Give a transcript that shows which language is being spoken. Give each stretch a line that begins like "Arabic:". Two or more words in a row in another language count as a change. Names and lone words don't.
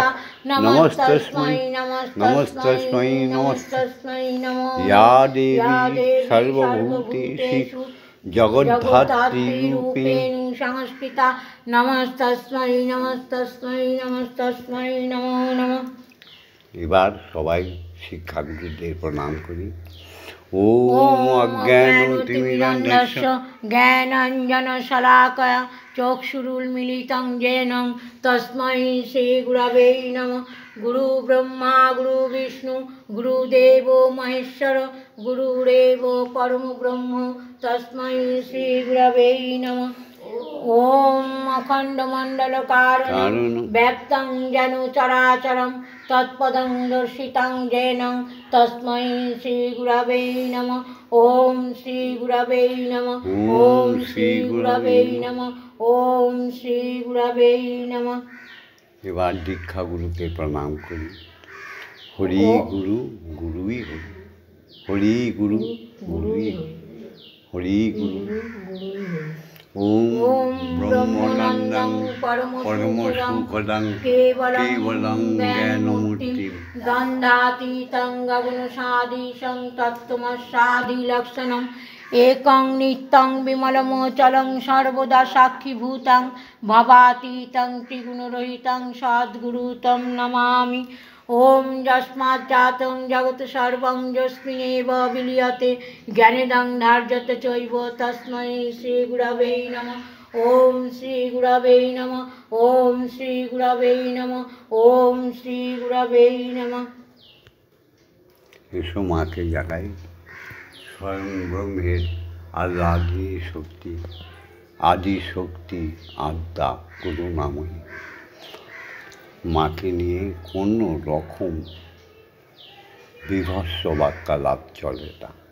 Sanskrit: नमस्तस्मै नमस्तस्मै नमस्तस्मै नमः। या देवी सर्वभूतेषु जगद्धात्रीरूपेण संस्थिता। नमस्तस्मै नमस्तस्मै नमस्तस्मै नमो नमः।
Bangla: এবার সবাই শিক্ষাগুরুদের প্রণাম করি।
Sanskrit: ওম অজ্ঞানতিমিরান্ধস্য জ্ঞানাঞ্জনশলাকয়া চক্ষুरुन्मीलितं येन तस्मै श्रीगुरवे नमः। गुरु ब्रह्मा गुरु विष्णु गुरुदेवो महेश्वर गुरुरेव परमब्रह्म तस्मै श्रीगुरवे नमः। ओम अखंडमंडलकारणं व्यक्तं येन चराचरं तत्पदं दर्शितं येन तस्मै श्रीगुरवे नमः। ओम श्रीगुरवे नमः। ओम श्रीगुरवे नमः। ओम श्रीगुरवे नमः।
Bangla: এবার দীক্ষা গুরুকে প্রণাম করি। হরি গুরু গুরুই হরি, হরি গুরু গুরুই হরি, হরি গুরু গুরুই হরি।
Sanskrit: ओम ब्रह्मानंदं परमसुखदं केवलं ज्ञानमूर्तिं गन्धातीतं गगनसादृशं तत्त्वमस्यादिलक्षणम् एकं नित्यं विमलमोचलं सर्वदा साक्षिभूतं भवातीतं त्रिगुणरहितं सद्गुरुं तं नमामि। ओम यस्माज्जातं जगत् सर्वं यस्मिन्नेव विलीयते ज्ञानेदं धार्यते चैव तस्मै श्रीगुरवे नमः। ओम श्रीगुरवे नमः। ओम श्रीगुरवे नमः। ओम श्रीगुरवे नमः।
Bangla: এসো মাকে জাগাই স্বয়ং ব্রহ্মের আদি শক্তি আদ্যা করুণাময়ী মাকে নিয়ে কোনো রকম বিভৎস বার্তালাপ চলে না।